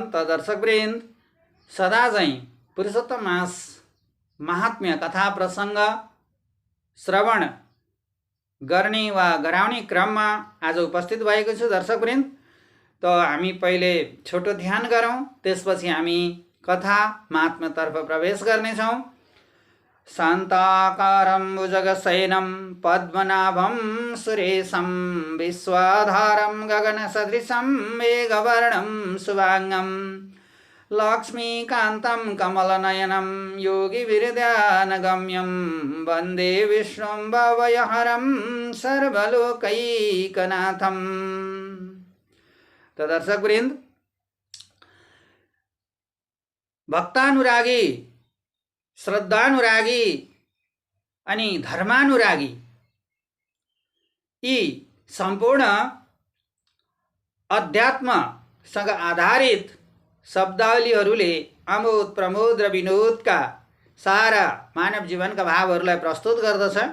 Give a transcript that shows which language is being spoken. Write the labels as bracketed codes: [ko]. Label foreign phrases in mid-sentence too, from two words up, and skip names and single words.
[ne] त दर्शकवृन्द, सदा झैं पुरुषोत्तम मास महात्म्य कथा प्रसंग श्रवण गर्ने वा गराउने क्रममा आज उपस्थित भएको छु। दर्शकवृन्द, त हामी पहिले छोटो ध्यान गरौँ, त्यसपछि हामी कथा महात्म्यतर्फ प्रवेश गर्नेछौँ। [sa] शान्ताकारं भुजगशयनं पद्मनाभं सुरेशं विश्वाधारं गगनसदृशं मेघवर्णं शुभांगं लक्ष्मीकान्तं कमलनयनं योगिविरध्यानगम्यं वन्दे विष्णुं भवयहरं सर्वलोकैकनाथम्। [ne] तो दर्शकवृन्द, भक्तानुरागी, श्रद्धानुरागी अनि धर्मानुरागी यी सम्पूर्ण अध्यात्मसँग आधारित शब्दावलीहरूले आमोद प्रमोद र विनोदका सारा मानव जीवनका भावहरूलाई प्रस्तुत गर्दछ।